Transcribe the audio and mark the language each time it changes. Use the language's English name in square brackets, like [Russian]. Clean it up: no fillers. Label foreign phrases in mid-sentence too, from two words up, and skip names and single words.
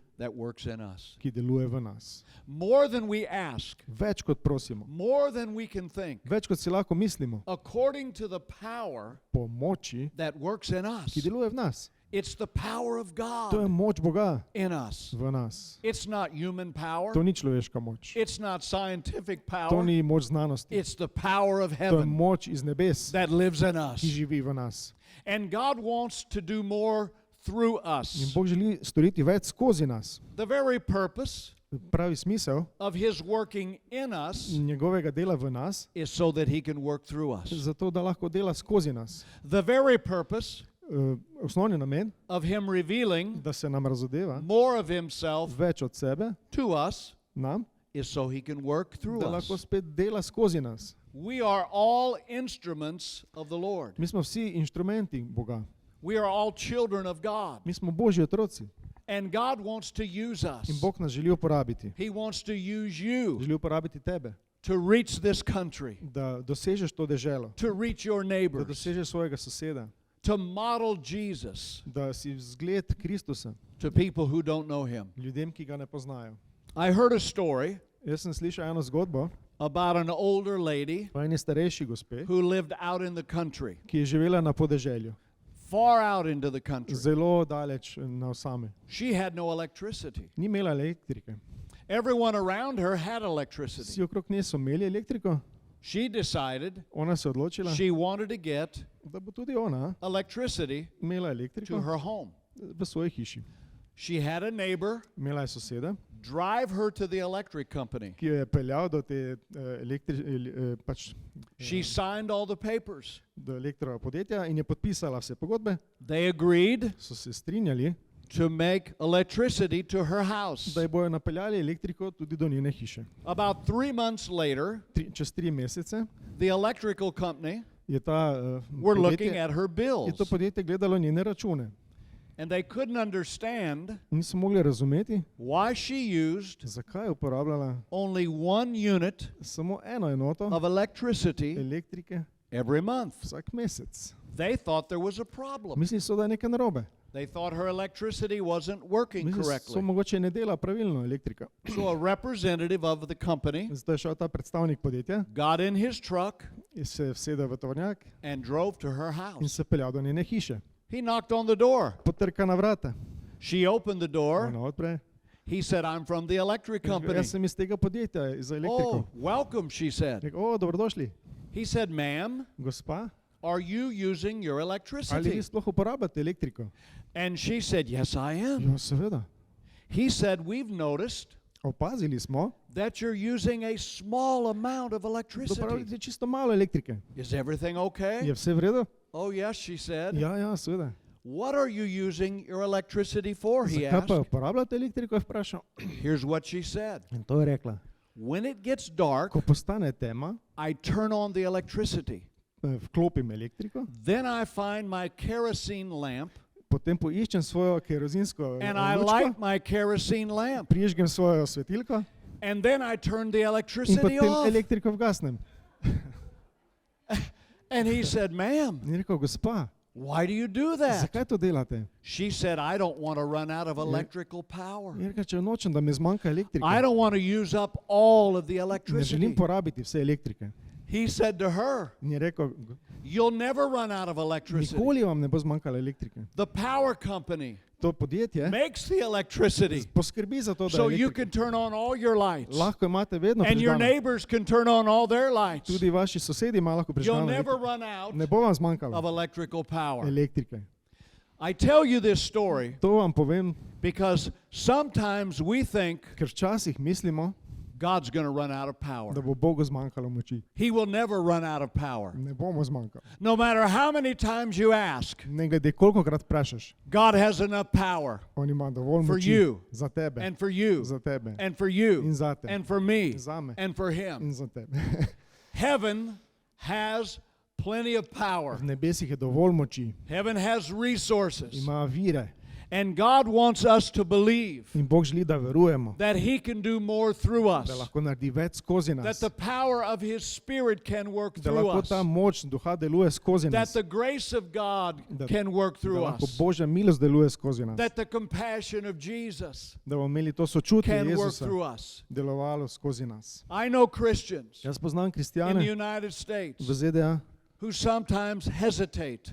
[English] that works in us. [Slovenian] ki deluje v nas. [English] More than we ask, [Slovenian] Več kot prosimo, [English] more than we can think, [Slovenian] več kot si lahko mislimo, [English] according to the power [Slovenian] pomoči, [English] that works in us. [Slovenian] ki deluje v nas. [English] It's the power of [Slovenian] To je [English] God [Slovenian] moč Boga [English] in us. [Slovenian] v nas. [English] It's not human power. [Slovenian] To ni človeška moč. [English] It's not scientific [Slovenian] To [English] power. [Slovenian] ni moč znanosti. [English] It's the power of [Slovenian] To je [English] heaven [Slovenian] moč iz nebes, [English] that lives in us. [Slovenian] ki živi v nas. [English] And God wants to do more through [Slovenian] In [English] us. [Slovenian] Bog želi storiti več skozi nas. [English] The very purpose [Slovenian] Pravi smisel [English] of His working in us [Slovenian] njegovega dela v nas, [English] is so that He can work through us. [Slovenian] zato da lahko dela skozi nas. [English] The very purpose [Slovenian] Osnovni namen, [English] of Him revealing [Slovenian] da se nam razodeva [English] more of Himself [Slovenian] več od sebe, [English] to us [Slovenian] nam, [English] is so He can work through [Slovenian] da lahko [English] us. [Slovenian] spet dela skozi nas. [English] We are all instruments of the Lord. [Slovenian] Mi smo vsi inštrumenti Boga. [English] We are all children of God. [Slovenian] Mi smo Božji otroci [English] And God wants to use [Slovenian] in [English] us. [Slovenian] Bog nas želi uporabiti. [English] He wants to use you [Slovenian] Želi uporabiti tebe, [English] to reach this country, [Slovenian] da dosežeš to deželo, [English] to reach your [Slovenian] da [English] neighbors, [Slovenian] dosežeš svojega soseda, [English] to model Jesus [Slovenian] da si vzgled Kristusa [English] to people who don't know him. [Slovenian] ljudem, ki ga ne poznajo. [English] I heard a story [Slovenian] Jaz sem slišal eno zgodbo [English] about an older lady [Slovenian] o eni starejši gospe, [English] who lived out in the country, [Slovenian] ki je živela na podeželju, [English] far out into the country. [Slovenian] zelo daleč na osame. [English] She had no electricity. [Slovenian] Ni imela elektrike. [English] Everyone around her had [Slovenian] Vsi [English] electricity. [Slovenian] okrog nje so imeli elektriko, [English] She decided [Slovenian] ona se je odločila, [English] she wanted to get [Slovenian] da bo tudi ona [English] electricity [Slovenian] imela [English] to [Slovenian] elektriko [English] her home. [Slovenian] v svoji hiši. [English] She had a neighbor [Slovenian] Imela je soseda, [English] drive her to the electric company. [Slovenian] ki jo je peljal do te [English] She signed all the papers. [Slovenian] do elektropodjetja in je podpisala vse pogodbe. [English] They agreed [Slovenian] So se strinjali, [English] to make electricity to her house. [Slovenian] da ji bojo napeljali elektriko tudi do njene hiše. [English] About 3 months later, [Slovenian] Čez 3 mesece [English] the electrical company [Slovenian] je ta [English] were looking [Slovenian] podjetje, [English] at her [Slovenian] je [English] bills, [Slovenian] to podjetje gledalo njene račune. [English] and they couldn't understand [Slovenian] Niso mogli razumeti, [English] why she used [Slovenian] zakaj je uporabljala [English] only 1 unit [Slovenian] samo eno enoto [English] of electricity [Slovenian] elektrike [English] every month. [Slovenian] vsak mesec. [English] They thought there was a problem. [Slovenian] Mislili so, da je nekaj narobe. [English] They thought her electricity wasn't working [Slovenian] Mislili so, [English] correctly. [Slovenian] mogoče ne dela pravilno elektrika. [English] So a representative of the company [Slovenian] Zdaj je šel ta predstavnik podjetja [English] got in his truck [Slovenian] in se vsedel v tovornjak [English] and drove to her [Slovenian] in [English] house. [Slovenian] se peljal do njene hiše. [English] He knocked on the door. [Slovenian] Potrka na vrata, [English] She opened the door. [Slovenian] ona odpre. [English] He said, I'm from the electric company. [Slovenian] Jaz sem iz tega podjetja, za elektriko. [English] Oh, welcome, she said. [Slovenian] Rekel, o, dobrodošli. [English] He said, ma'am, [Slovenian] Gospa, [English] are you using your [Slovenian] ali vi [English] electricity? [Slovenian] sploh uporabljate elektriko? [English] And she said, yes, I am. [Slovenian] Jo, seveda. [English] He said, we've noticed [Slovenian] Opazili smo, [English] that you're using a small amount of [Slovenian] da [English] electricity. [Slovenian] uporabljate čisto malo elektrike. [English] Is everything okay? [Slovenian] Je vse v redu? [English] Oh, yes, she said. [Slovenian] Ja, seveda. [English] What are you using your electricity for? He [Slovenian] Zakaj pa [English] asked. [Slovenian] uporabljate elektriko, je vprašal. [English] Here's what she said. [Slovenian] In to je rekla. [English] When it gets dark, [Slovenian] Ko postane tema, [English] I turn on the electricity. [Slovenian] vklopim elektriko, [English] Then I find my kerosene lamp [Slovenian] potem poiščem svojo kerozinsko [English] and I [Slovenian] lučko, [English] light my kerosene lamp. [Slovenian] prižgem svojo svetilko [English] And then I turn the [Slovenian] in [English] electricity [Slovenian] potem [English] off. [Slovenian] elektriko vgasnem. [English] And he said, ma'am, [Slovenian] In je rekel, gospa, [English] why do you do that? [Slovenian] zakaj to delate? [English] She said, I don't want to run out of electrical power. [Slovenian] In je rekel, če nočem, da mi zmanjka elektrike. [English] I don't want to use up all of the [Slovenian] Ne želim [English] electricity. [Slovenian] porabiti vse elektrike. [English] He said to her, [Slovenian] In je rekel, [English] you'll never run out of electricity. [Slovenian] nikoli vam ne bo zmanjkalo elektrike. [English] The power company [Slovenian] To podjetje [English] makes the electricity [Slovenian] poskrbi za to, da [English] so [Slovenian] je [English] you [Slovenian] elektrika. [English] can turn on all your lights. [Slovenian] Lahko imate vedno [English] And your [Slovenian] prižgano. [English] neighbors can turn on all their lights. [Slovenian] Tudi vaši sosedi imajo lahko [English] You'll [Slovenian] prižgano [English] never [Slovenian] elektriko. [English] run out [Slovenian] Ne bo vam [English] of [Slovenian] zmanjkalo [English] electrical power. [Slovenian] elektrike. [English] I tell you this story [Slovenian] To vam povem, [English] because sometimes we think [Slovenian] ker včasih mislimo, [English] God's going to run out of power. [Slovenian] da bo Bogu zmanjkalo moči. [English] He will never run out of power. [Slovenian] Ne bomo zmanjkalo. [English] No matter how many times you ask, [Slovenian] Ne glede kolikokrat vprašaš, [English] God has enough power [Slovenian] on ima dovolj [English] For [Slovenian] moči [English] you. [Slovenian] za tebe, [English] and for you [Slovenian] za tebe [English] and for [Slovenian] in [English] you [Slovenian] za te, [English] and for me [Slovenian] Zame. [English] and for him. [Slovenian] in za tebe. [English] Heaven has plenty of power. [Slovenian] V nebesih je dovolj moči, [English] Heaven has resources. [Slovenian] ima vire [English] And God wants us to believe [Slovenian] in Bog želi, da verujemo, [English] that He can do more through [Slovenian] da [English] us, [Slovenian] lahko naredi več skozi [English] that [Slovenian] nas, [English] the power of His Spirit can work [Slovenian] da [English] through [Slovenian] lahko [English] us, [Slovenian] ta moč duha deluje skozi [English] that [Slovenian] nas, [English] the grace of God [Slovenian] Da- [English] can work [Slovenian] da [English] through [Slovenian] lahko [English] us, [Slovenian] Božja milost deluje skozi nas, [English] that the compassion of Jesus [Slovenian] da bomo imeli to sočutje [English] can work [Slovenian] Jezusa [English] through us. [Slovenian] delovalo skozi nas. [English] I know Christians [Slovenian] Jaz poznam [English] in the [Slovenian] kristjane [English] United States [Slovenian] v ZDA, [English] who sometimes hesitate